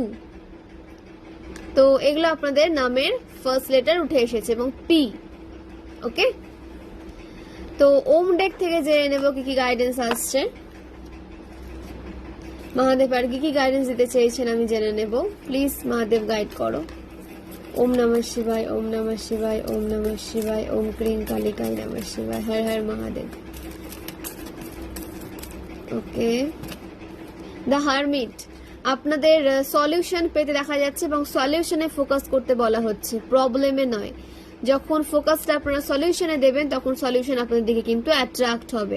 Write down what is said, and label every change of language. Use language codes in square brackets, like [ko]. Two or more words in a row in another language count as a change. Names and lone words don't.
[bn] তো এগুলো আপনাদের নামের [en] first letter [bn] উঠে এসেছে এবং পি। ওকে, তো ওম ডেক থেকে জেনে নেব কি কি গাইডেন্স আসছে। মহাদেব আর কি কি গাইডেন্স দিতে চেয়েছেন আমি জেনে নেব। প্লিজ মহাদেব গাইড করো। [sa] ওম নমঃ শিবায়, ওম নমঃ শিবায়, ওম নমঃ শিবায়, ওম ক্রিং কালিকায় নমঃ শিবায়, হর হর মহাদেব। [bn] ওকে, দ্য হারমিট, আপনাদের সলিউশন পেতে দেখা যাচ্ছে এবং সলিউশনে ফোকাস করতে বলা হচ্ছে, প্রবলেমে নয়। যখন ফোকাসটা আপনারা সলিউশনে দেবেন তখন সলিউশন আপনাদের দিকে কিন্তু অ্যাট্রাক্ট হবে।